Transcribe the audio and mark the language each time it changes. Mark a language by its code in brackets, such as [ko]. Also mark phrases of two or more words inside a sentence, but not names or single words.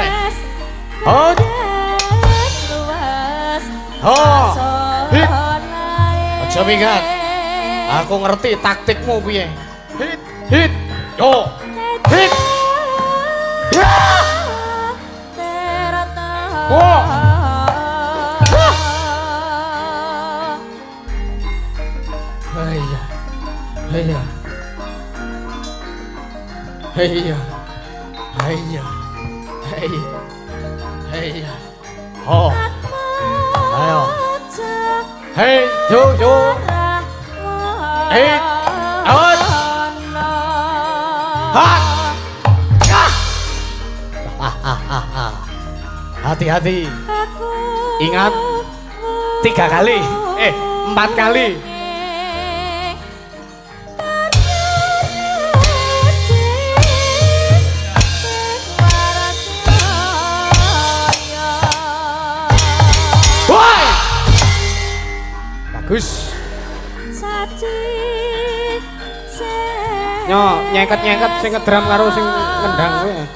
[jv] Oh. Oh. Hit. Aja minggat. Aku ngerti taktikmu piye. Hit. Hit. Yo. Hit. Ya. Oh. Heya. Heya. Heya. Heya. Heya. Heya. Oh. Ayo. Hey, yo yo. Hey. Out. [id] Ha. Hati-hati. Ingat 3 kali. 4 kali. Bagus. [jv] Nyo, nyengket-nyengket sing ngedram karo sing ngendang kowe.